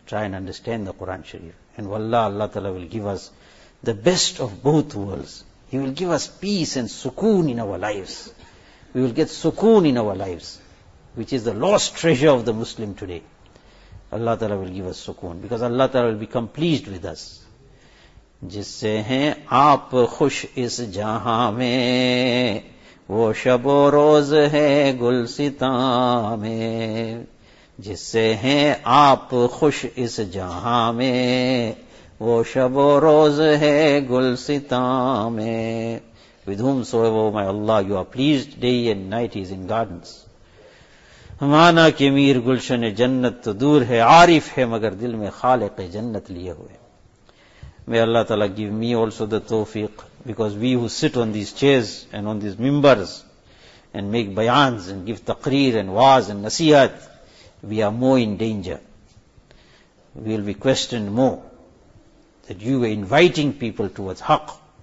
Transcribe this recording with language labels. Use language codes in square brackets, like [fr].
[en] Try and understand the Quran Sharif. And wallah, Allah Ta'ala will give us the best of both worlds. He will give us peace and sukoon in our lives. We will get sukoon in our lives, which is the lost treasure of the Muslim today. Allah Ta'ala will give us sukoon, because Allah Ta'ala will become pleased with us. [ur] جسے ہیں آپ خوش اس جہاں میں وہ شب و روز ہے گلستاں میں جسے ہیں آپ خوش اس جہاں میں وہ شب و روز ہے گلستاں میں [en] With whom so ever, my Allah, you are pleased, day and night is in gardens. [ur] مانا کہ میر گلشن جنت تو دور ہے عارف ہے مگر دل میں خالق جنت لیے ہوئے. [en] May Allah Ta'ala give me also the tawfiq, because we who sit on these chairs and on these mimbars and make bayans and give taqreer and waaz and nasihat, we are more in danger. We will be questioned more. That you were inviting people towards haqq.